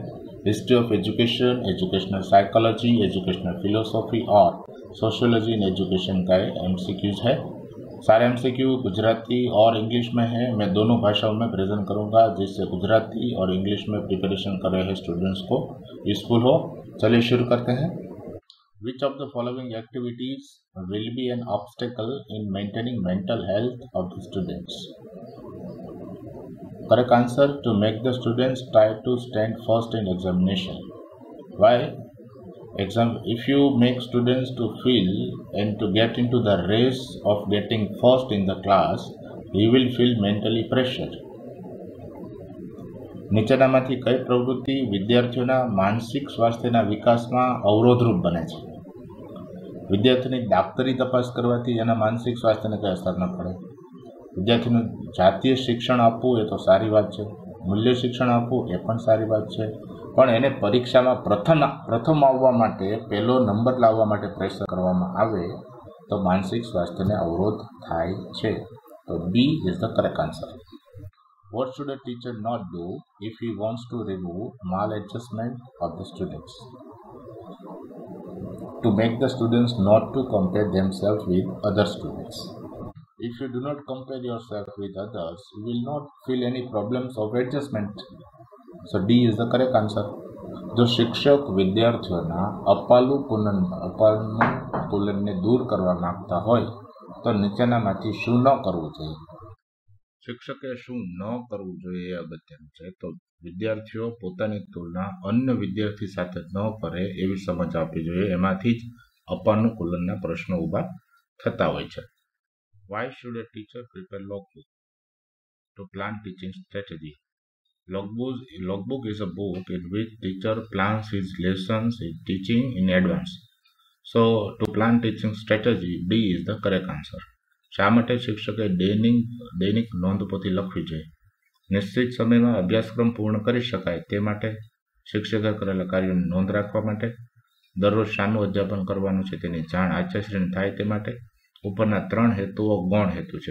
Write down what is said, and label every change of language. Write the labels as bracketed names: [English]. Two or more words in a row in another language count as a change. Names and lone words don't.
[English] History of Education, Educational Psychology, Educational Philosophy [Hindi] और [English] Sociology in Education [Hindi] का ये एमसीक्यूज है। सारे एमसीक्यू गुजराती और इंग्लिश में है। मैं दोनों भाषाओं में प्रेजेंट करूंगा जिससे गुजराती और इंग्लिश में प्रिपरेशन कर रहे स्टूडेंट्स को यूजफुल हो। चलिए शुरू करते हैं। [English] Which of the following activities will be an obstacle in maintaining mental health of the students? Correct answer: to make the students try to stand first in examination. Why? If you make students to feel and to get into the race of getting first in the class, he will feel mentally pressured. [Gujarati] નીચેનામાંથી કઈ પ્રવૃત્તિ વિદ્યાર્થીઓના માનસિક સ્વાસ્થ્યના વિકાસમાં અવરોધરૂપ બને છે? વિદ્યાર્થીની દાપ્તરી તપાસ કરવાથી એના માનસિક સ્વાસ્થ્યને કઈ અસર ન પડે. વિદ્યાર્થીનું જાતીય શિક્ષણ આપવું એ તો સારી વાત છે, મૂલ્ય શિક્ષણ આપવું એ પણ સારી વાત છે, પણ એને પરીક્ષામાં પ્રથમ આવવા માટે, પહેલો નંબર લાવવા માટે પ્રેશર કરવામાં આવે તો માનસિક સ્વાસ્થ્યને અવરોધ થાય છે. [English] તો B is the correct answer. What should a teacher not do if he wants to remove maladjustment of the students? To make the students not to compare themselves with other students. If you do not compare yourself with others, you will not feel any problems of adjustment. So D is the correct answer. [Gujarati] જો શિક્ષક વિદ્યાર્થીઓના અપાનુકૂલનને દૂર કરવા માંગતા હોય તો નીચેનામાંથી શું ન કરવું જોઈએ? શિક્ષકે શું ન કરવું જોઈએ એ અગત્યનું છે. તો વિદ્યાર્થીઓ પોતાની તુલના અન્ય વિદ્યાર્થી સાથે ન કરે એવી સમજ આપવી જોઈએ. એમાંથી જ અપાનુકૂલનના પ્રશ્નો ઊભા થતા હોય છે. [English] Why should a teacher prepare logbook to plan teaching strategy? Logbook is a book in which teacher plans his lessons, his teaching in advance. So to plan teaching strategy, D is the correct answer. [Gujarati] શા માટે શિક્ષકે દૈનિક નોંધપોથી લખવી જોઈએ? નિશ્ચિત સમયમાં અભ્યાસક્રમ પૂર્ણ કરી શકાય તે માટે, શિક્ષકે કરેલા કાર્યોની નોંધ રાખવા માટે, દરરોજ શાનું અધ્યાપન કરવાનું છે તેની જાણ આચાર્યશ્રીને થાય તે માટે. ઉપરના 3 હેતુઓ ગૌણ હેતુ છે.